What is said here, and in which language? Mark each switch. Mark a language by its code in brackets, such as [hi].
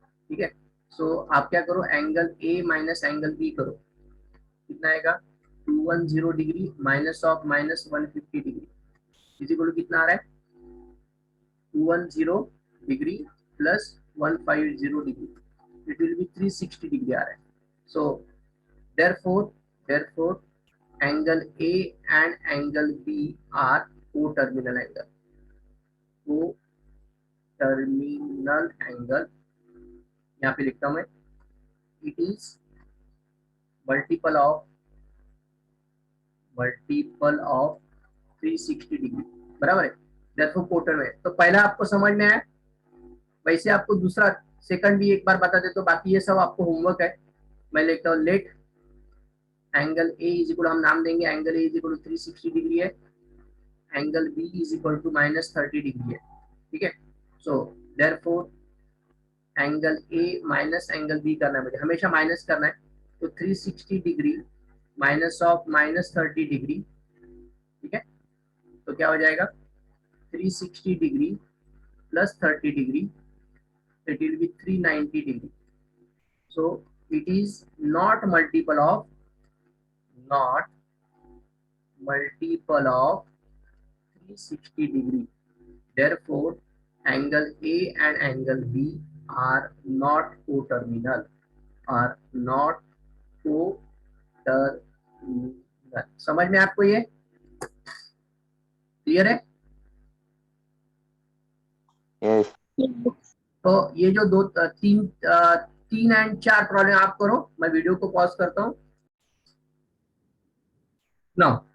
[hi] ठीक है, सो आप क्या करो, angle A minus angle B करो, कितना आएगा 210 degree minus of -150 degree is equal to कितना आ रहा है 210 degree plus 150 degree, it will be 360 degree आ रहा है। [en] So therefore angle A and angle B are co-terminal angle. Co-terminal angle, [hi] यहाँ पे लिखता हूँ मैं, [en] it is multiple of 360 degree, [hi] बराबर है। therefore co-terminal, तो पहला आपको समझ में आया। वैसे आपको दूसरा सेकंड भी एक बार बता दे, तो बाकी ये सब आपको होमवर्क है। मैं लिखता हूँ let angle A is equal, हम नाम देंगे angle A is equal to 360 degree है, angle B is equal to -30 degree है। ठीक है, so therefore angle A minus angle B करना है, मुझे हमेशा माइनस करना है। तो 360 डिग्री माइनस ऑफ -30 डिग्री, ठीक है, तो क्या हो जाएगा 360 degree plus 30 degree, it will be 390 degree. [en] So it is not multiple of 360 degree, therefore angle A and angle B are not coterminal, are not coterminal। [hi] समझ में आपको ये क्लियर है। [en] yes [hi] तो ये जो दो तीन एंड चार प्रॉब्लम आप करो, मैं वीडियो को पॉज करता हूँ ना।